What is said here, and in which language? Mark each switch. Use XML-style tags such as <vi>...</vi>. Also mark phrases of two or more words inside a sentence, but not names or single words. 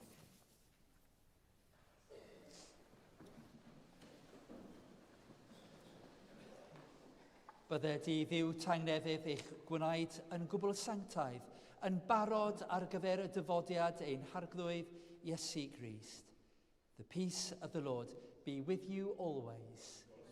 <cy>Bydded i ddiw tangnefydd eich gwneud yn gwbl sanctaidd, yn barod ar gyfer y dyfodiad ein harglwydd Iesu Grist.</cy> <en>The peace of the Lord be with you always.</en>